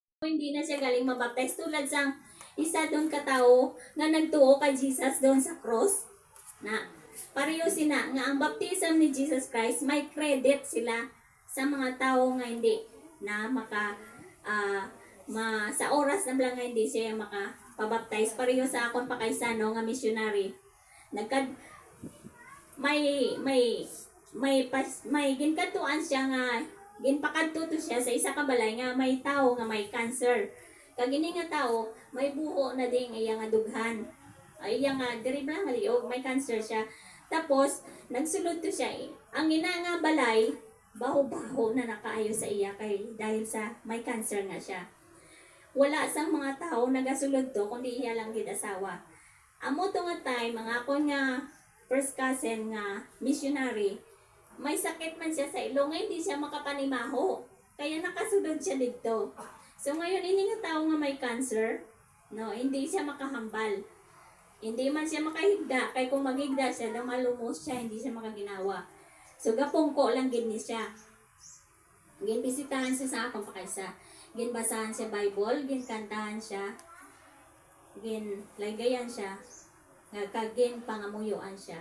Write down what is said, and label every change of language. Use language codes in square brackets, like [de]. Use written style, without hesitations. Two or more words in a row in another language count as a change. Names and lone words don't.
[hil] Hindi na siya galing mabaptize tulad sang isa doon katao nga nagtuo kay Jesus doon sa cross na pareho sina nga ang baptism ni Jesus Christ may credit sila sa mga tao nga hindi na sa oras na lang nga hindi siya makapabaptize pareho sa akon pa kaysa no nga missionary nagkad may ginkatuan siya nga ginpakadto to siya sa isa ka balay nga may tao nga may cancer. Kag ini nga tao may buho na ding iya nga dughan. Ay iya nga diri ba nga liog may cancer siya. Tapos nagsulod to siya. Ang ina nga balay baho-baho na nakaayo sa iya kay dahil sa may cancer nga siya. Wala sang mga tao nagasulod to kundi iya lang gid asawa. Amo to nga time mga akon nga [en] first cousin [hil] nga missionary may sakit man siya sa ilong, hindi siya makapanimaho. Kaya nakasunod siya dito. [tl] So ngayon, [hil] ini nga tao nga may cancer, no, hindi siya makahambal. Hindi man siya makahigda, kaya kung maghigda siya, malumos siya, hindi siya makaginawa. So gapungko lang gini siya. Ginbisitahan siya sa akong pakaysa. Ginbasahan siya Bible, ginkantahan siya, ginlagayan siya, kagin pangamuyuan siya.